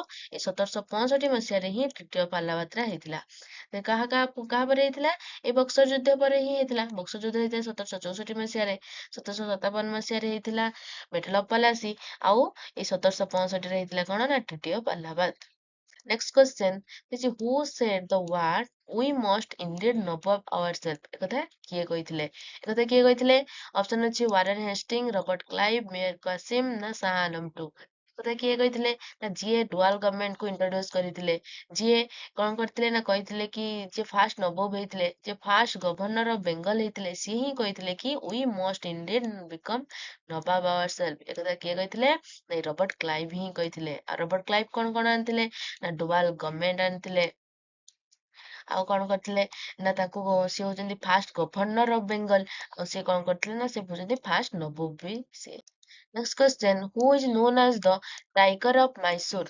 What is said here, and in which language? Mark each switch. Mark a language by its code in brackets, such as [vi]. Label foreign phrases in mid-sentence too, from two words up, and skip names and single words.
[or] ଏ 1765 ମସିହାରେ ହିଁ ଟ୍ରିଟି ଅଫ ଆହ୍ଲାବାଦ ହେଇଥିଲା। କାହା ପରେ ହେଇଥିଲା? ଏ ବକ୍ସର ଯୁଦ୍ଧ ପରେ ହିଁ ହେଇଥିଲା। ବକ୍ସର ଯୁଦ୍ଧ ହେଇଥିଲା 1764 ମସିହାରେ। 1757 ମସିହାରେ ହେଇଥିଲା ବ୍ୟାଟଲ ଅଫ ପଲାସି। ଆଉ ଏଇ 1765 ରେ ହେଇଥିଲା କଣ ନା ଟ୍ରିଟି ଅଫ ଆହ୍ଲାବାଦ। [en] Next question is who said the word we must indeed know ourselves? [or] একথা কিଏ କହିଥିଲେ? একথা କିଏ କହିଥିଲେ? ଅପସନ ଅଛି ୱାରେନ ହେଷ୍ଟିଙ୍ଗ, ରବର୍ଟ କ୍ଲାଇଭ, ମୀର କାସିମ ନା ଶାହ ଆଲମ ଟୁ। କଥା କିଏ କହିଥିଲେ? ନା ଯିଏ [en] dual government [or] କୁ ଇଣ୍ଟ୍ରୋଡ୍ୟୁସ କରିଥିଲେ, ଯିଏ କଣ କରିଥିଲେ ନା କହିଥିଲେ କି ଯିଏ ଫାର୍ଷ୍ଟ ନବାବ ହେଇଥିଲେ, ଯିଏ [en] first governor of Bengal [or] ହେଇଥିଲେ, ସିଏ ହିଁ କହିଥିଲେ କି [en] we must indeed become ନବାବ ourselves। [or] ଏକଥା କିଏ କହିଥିଲେ? ନାଇଁ ରବର୍ଟ କ୍ଲାଇଭ ହିଁ କହିଥିଲେ। ଆଉ ରବର୍ଟ କ୍ଲାଇଭ କଣ କଣ ଆଣିଥିଲେ? ନା [en] dual government [or] ଆଣିଥିଲେ। ଆଉ କଣ କରିଥିଲେ? ନା ତାକୁ ସିଏ ହଉଛନ୍ତି [en] first governor of Bengal. [or] ଆଉ ସିଏ କଣ କରିଥିଲେ? ନା ସେ ହଉଛନ୍ତି ଫାର୍ଷ୍ଟ ନବାବ ବି ସିଏ। [en] next question, who is known as the Tiger of Mysore?